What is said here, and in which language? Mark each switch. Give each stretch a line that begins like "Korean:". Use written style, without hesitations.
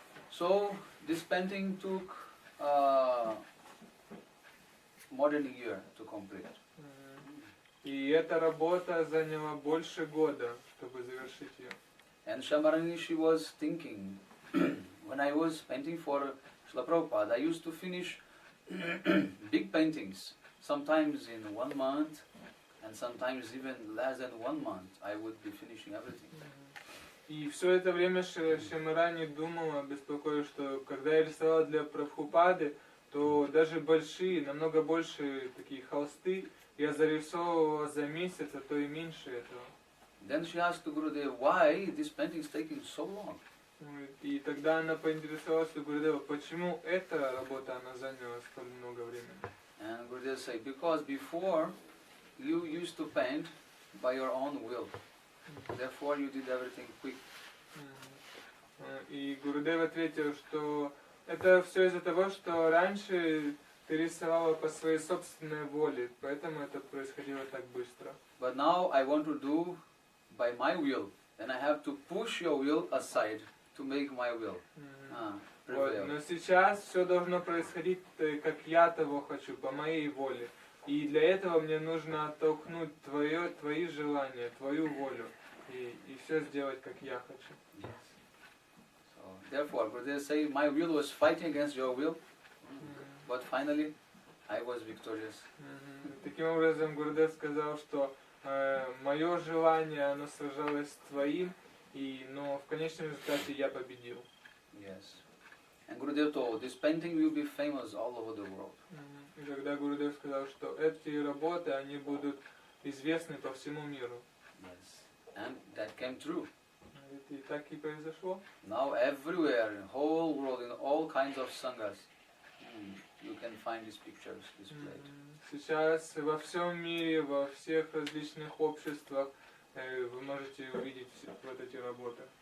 English: So this painting took more than a year to complete.
Russian: И эта работа заняла больше года, чтобы завершить ее.
English: And Shamarani, she was thinking, when I was painting for Srila Prabhupada, I used to finish big paintings, sometimes in 1 month, and sometimes even less than 1 month, I would be finishing everything.
Russian: И все это время Шамарани думала, беспокоилась, что когда я рисовала для Прабхупады, то даже большие, намного больше такие холсты я зарисовывала за месяц, а то и меньше этого.
English: Then she asked to Gurudev, why this painting is taking so long?
Russian: И тогда она поинтересовалась у Гурудева, почему эта работа она заняла столь много времени.
English: And Gurudev said, because before you used to paint by your own will. Therefore you did everything quick.
Russian: И Гурудев ответил, что это все из-за того, что раньше ты рисовала по своей собственной воле, поэтому это происходило так быстро.
English: But now I want to do by my will, and I have to push your will aside to make my will prevail.
Russian: Но сейчас все должно происходить, как я того хочу, по моей воле. И для этого мне нужно оттолкнуть твои желания, твою волю, и все сделать, как я хочу.
English: Yes. So therefore, Gurudev say, my will was fighting against your will, but finally I was victorious.
Russian: Таким образом, Гурудев сказал, что мое желание, оно сражалось с твоим, но в конечном результате я победил.
English: Yes. And Gurudev told, this painting will be famous all over the world.
Russian: И тогда Гурудев сказал, что эти работы, они будут известны по всему миру.
English: Yes. And that came true.
Russian: И так и произошло.
English: Now everywhere, in the whole world, in all kinds of sanghas, you can find these pictures displayed.
Russian: Сейчас во всем мире, во всех различных обществах вы можете увидеть вот эти работы.